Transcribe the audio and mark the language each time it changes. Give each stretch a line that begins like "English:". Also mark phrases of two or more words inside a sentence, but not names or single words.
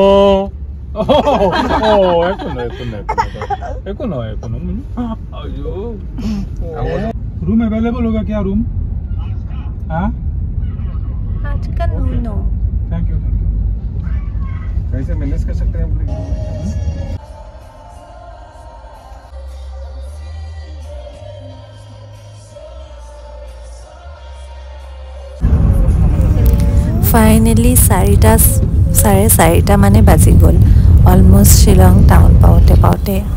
English: room available
Hindi: होगा क्या रूम हाँ आज का नो
English: thank you
Hindi: कैसे मैनेज कर सकते हैं हम
Assamese: ফাইনেলি 4:30 মানে বাজি গ'ল অলমোষ্ট শ্বিলং টাউন পাওঁতে